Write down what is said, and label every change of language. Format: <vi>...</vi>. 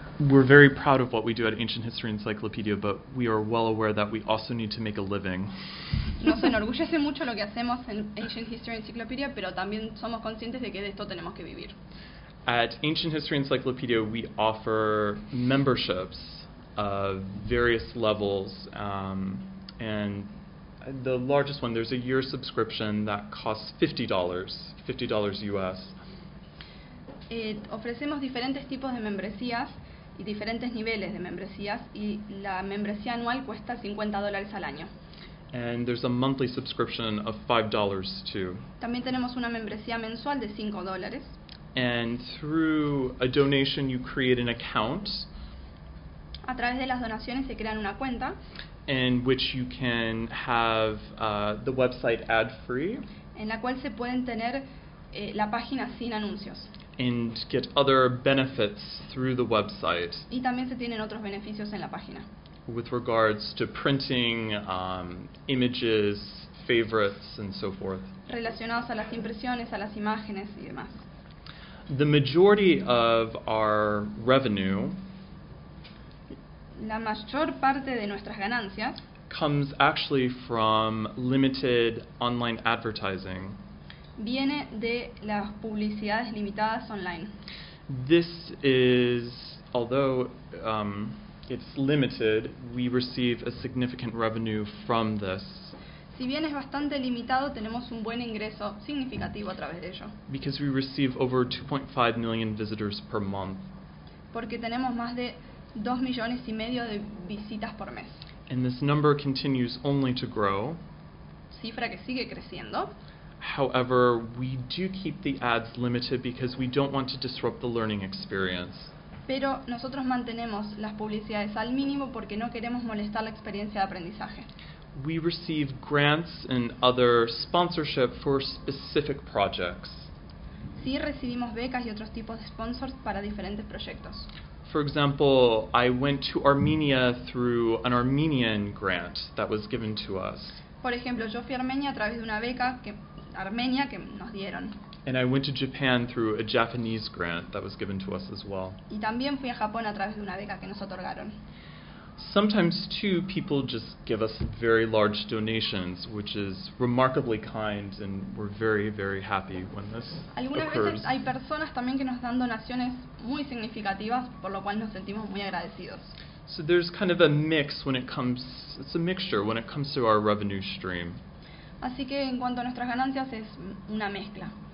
<en>We're very proud of what we do at Ancient History Encyclopedia, but we are well aware that we also need to make a living.</en> <es>Nos enorgullece mucho lo que hacemos en Ancient History Encyclopedia, pero también somos conscientes de que de esto tenemos que vivir.</es> <en>At Ancient History Encyclopedia, we offer memberships of various levels, and the largest one, there's a year subscription that costs $50 US.</en> <es>Ofrecemos diferentes tipos de membresías y diferentes niveles de membresías, y la membresía anual cuesta $50 al año.</es> <en>And there's a monthly subscription of $5 too.</en> <es>También tenemos una membresía mensual de $5.</es> <en>And through a donation you create an account.</en> <es>A través de las donaciones se crean una cuenta.</es> <en>In which you can have the website ad free.</en> <es>En la cual se pueden tener la página sin anuncios.</es> <en>And get other benefits through the website.</en> <es>Y también se tienen otros beneficios en la página.</es> <en>with regards to printing, images, favorites, and so forth.</en> <es>Relacionados a las impresiones, a las imágenes y demás.</es> <en>The majority of our revenue,</en> <es>la mayor parte de nuestras ganancias,</es> <en>comes actually from limited online advertising.</en> <es>Viene de las publicidades limitadas online.</es> <en>This is, although it's limited, we receive a significant revenue from this.</en> <es>Si bien es bastante limitado, tenemos un buen ingreso significativo a través de ello.</es> <en>Because we receive over 2.5 million visitors per month.</en> <es>Porque tenemos más de 2 millones y medio de visitas por mes.</es> <en>And this number continues only to grow.</en> <es>Cifra que sigue creciendo.</es> <en>However, we do keep the ads limited because we don't want to disrupt the learning experience.</en> <es>Pero nosotros mantenemos las publicidades al mínimo porque no queremos molestar la experiencia de aprendizaje.</es> <en>We receive grants and other sponsorship for specific projects.</en> <es>Sí, recibimos becas y otros tipos de sponsors para diferentes proyectos.</es> <en>For example, I went to Armenia through an Armenian grant that was given to us.</en> <es>Por ejemplo, yo fui a Armenia a través de una beca que Armenia que nos dieron.</es> <en>And I went to Japan through a Japanese grant that was given to us as well.</en> <es>Y también fui a Japón a través de una beca que nos otorgaron.</es> <en>Sometimes too, people just give us very large donations, which is remarkably kind, and we're very, very happy when this</en> <es>Algunas</es> <en>occurs.</en> <es>Algunas veces hay personas también que nos dan donaciones muy significativas, por lo cual nos sentimos muy agradecidos.</es> <en>So there's kind of a mix when it comes. It's a mixture when it comes to our revenue stream.</en> <es>Así que en cuanto a nuestras ganancias es una mezcla.</es>